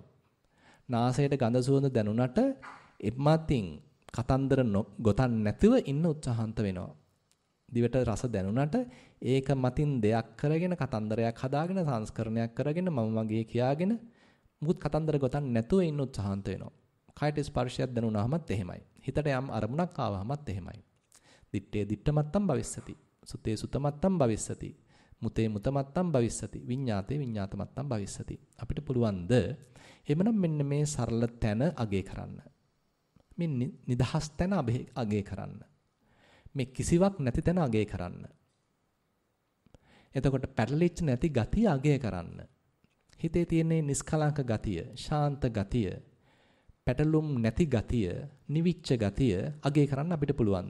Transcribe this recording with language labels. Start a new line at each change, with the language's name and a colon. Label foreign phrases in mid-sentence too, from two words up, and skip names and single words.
Sinhala: නාසයට ගඳ සුවඳ දැනුණට එමත්ින් කතන්දර ගොතන්න නැතුව ඉන්න උත්සාහන්ත වෙනවා. දිවට රස දැනුණට ඒක මතින් දෙයක් කරගෙන කතන්දරයක් හදාගෙන සංස්කරණයක් කරගෙන මම මගේ කියාගෙන මුකුත් කතන්දර ගොතන්න නැතුව ඉන්න උත්සාහන්ත වෙනවා. කයට ස්පර්ශයක් දැනුණාමත් එහෙමයි. හිතට යම් අරමුණක් ආවමත් එහෙමයි.
Pali: දිත්තේ දිත්තමත්තම් භවිස්සති. සුතේ සුතමත්තම් භවිස්සති. මුතේ මුතමත්තම් භවිස්සති. විඤ්ඤාතේ විඤ්ඤාතමත්තම් භවිස්සති.
Sinhala: අපිට පුළුවන්ද එhmenan මෙන්න මේ සරල තැන අගේ කරන්න. මේ නිදහස් තැන අගේ කරන්න. මේ කිසිවක් නැති තැන අගේ කරන්න. එතකොට පැටලිච්ච නැති ගතිය අගේ කරන්න. හිතේ තියෙන නිස්කලංක ගතිය, ශාන්ත ගතිය, පැටලුම් නැති ගතිය, නිවිච්ච ගතිය අගේ කරන්න අපිට පුළුවන්ද?